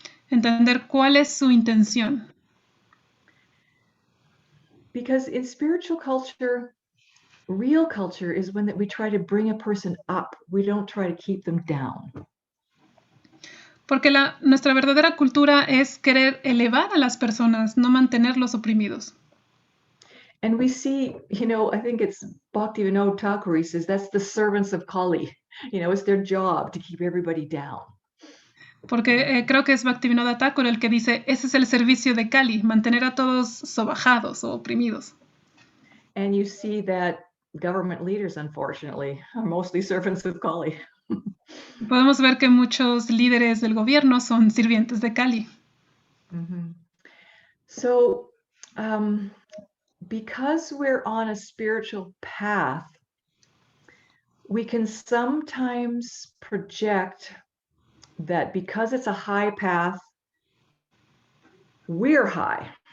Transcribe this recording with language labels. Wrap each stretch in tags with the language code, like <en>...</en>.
<es>Entender cuál es su intención.</es> <en>Because in spiritual culture, real culture is when we try to bring a person up. We don't try to keep them down.</en> <es>Porque nuestra verdadera cultura es querer elevar a las personas, no mantenerlos oprimidos.</es> <en>And we see, I think it's Bhaktivinoda Thakur, he says that's the servants of Kali. It's their job to keep everybody down.</en> <es>Porque creo que es Bhaktivinoda Thakur el que dice, ese es el servicio de Kali, mantener a todos sobajados o oprimidos.</es> <en>And you see that government leaders, unfortunately, are mostly servants of Kali.</en> <es>Podemos ver que muchos líderes del gobierno son sirvientes de Kali. Mhm.</es> <en>So, because we're on a spiritual path, we can sometimes project that because it's a high path, we're high.</en>